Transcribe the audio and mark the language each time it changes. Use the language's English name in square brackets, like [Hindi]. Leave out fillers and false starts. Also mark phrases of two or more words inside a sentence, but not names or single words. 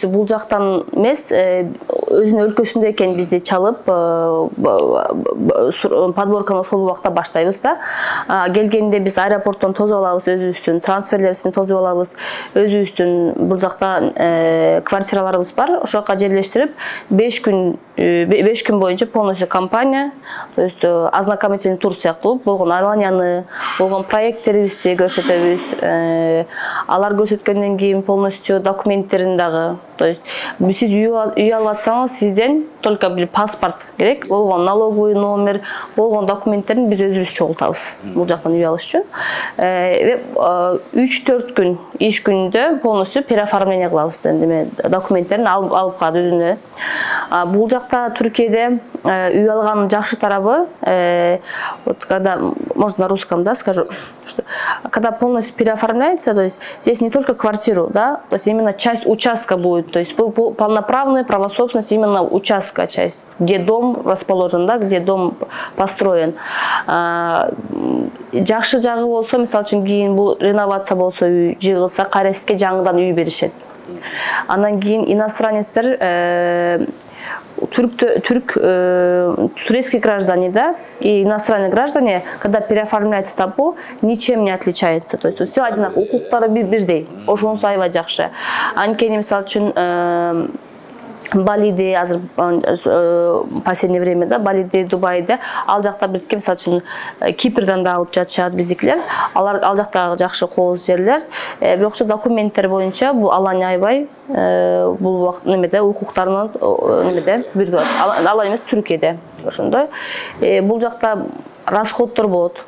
[Kyrgyz] Көбүнчөсү бул жактан эмес, өзүнүн өлкөсүндө экен бизди чалып подборканы ошол убакта баштайбыз да. Келгенде биз аэропорттон тосуп алабыз өзүбүздүн трансферлерибизди тосуп алабыз. Өзүбүздүн бул жакта квартираларыбыз бар. Ошол жака жерлештирип 5 күн боюнча полностью компания, [Russian] то есть ознакомительный тур [Kyrgyz] сыяктуу болгон Аланияны, болгон проекттерибизди көрсөтөбүз. Алар көрсөткөндөн кийин полностью документтерин дагы, [Russian] то есть [Kyrgyz] сиз үй алып атсаңыз, сизден только бир паспорт керек, болгон [Russian] налоговый номер, [Kyrgyz] болгон документтерин биз өзүбүз чогултабыз бул жактан үй алыш үчүн. 3-4 күн иш күнүндө [Russian] полностью переоформление [Kyrgyz] кылабыз, документтерин алып калат өзүнө. Бул жакта Түркияде үй алганын жакшы тарабы, [Russian] вот когда, может на русском, да, скажу, что когда полностью переоформляется, то есть здесь не только квартиру, да, то есть именно часть участка будет, то есть полноправная правособственность именно участка, часть, где дом расположен, да, где дом построен. [Kyrgyz] Жакшы жагы болсо, мисалы үчүн кийин бул реновация болсо, үй жыгылса, кайреске жаңыдан үй беришет. Андан кийин иностранецтер, [Russian] турецкие граждане, да, и иностранные граждане, когда переоформляется табу, ничем не отличается. То есть все одинаково, [Kyrgyz] укуктары бирдей, ошонусу аябай жакшы. Анткени мисалы үчүн Балиде, азыр [Russian] последнее время, [Kyrgyz] да, Балиде, Дубайда, ал жакта бизге мисалы үчүн Кипрден да алып жатышат биздикилер. Ал жакта жакшы кооз жерлер. Бирок документтер боюнча бул Алания аябай бул убакыт немеде укуктарын немеде бирге Алания эмес Түркияде. Ошондой бул жакта расходдор болот.